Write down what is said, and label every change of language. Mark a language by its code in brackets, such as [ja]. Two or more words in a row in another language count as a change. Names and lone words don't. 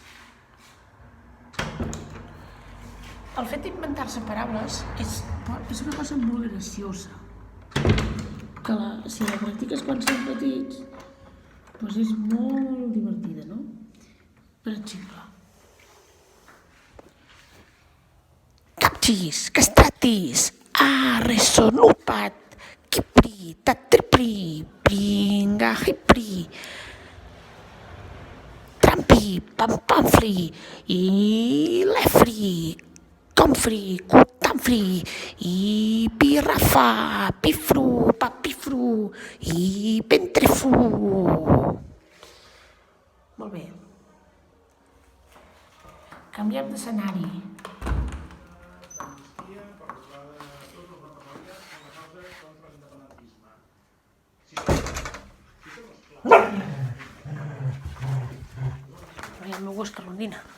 [ca] El fet d'inventar-se paraules és una cosa molt graciosa. Que si la practiques quan som petits, doncs és molt divertida, no? Per exemple, capxis, castratis, arresonupat, quipri, tatripri, pringa, hipri, trampi, pampamfri, i lefri, comfri, cutamfri, i pirrafa, pifru, papifru, i pentrefu. Molt bé. Canviem d'escenari. El meu gos que rondina.